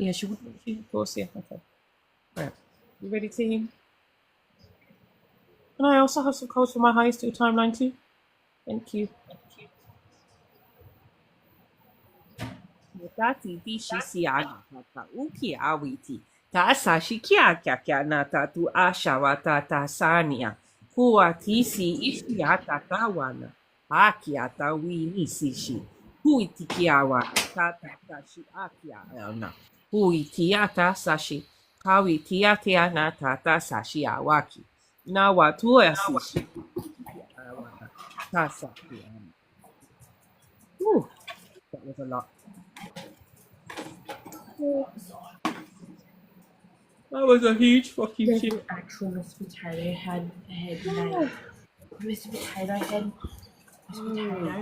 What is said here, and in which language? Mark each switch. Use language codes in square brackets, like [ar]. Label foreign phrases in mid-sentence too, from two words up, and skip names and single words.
[en] Yeah, she would. Of course, yeah. Okay. Right. You ready, team? Can I also have some codes for my highest two timeline too? Thank you. Tati bishi siaga tata uki awiti ta sashi kia kia na tatu ashawa tata sania hua tisi ishia tata wana akia ta wini sishi hui tikiawa tata tashi akia na hui tiata sashi kawi tiatia na tata sashi awaki na watu ya sishi tasa. That was a lot. That was a huge fucking shit. Actual Mr. Potato head name. Mr. Potato Head. Mr. Potato.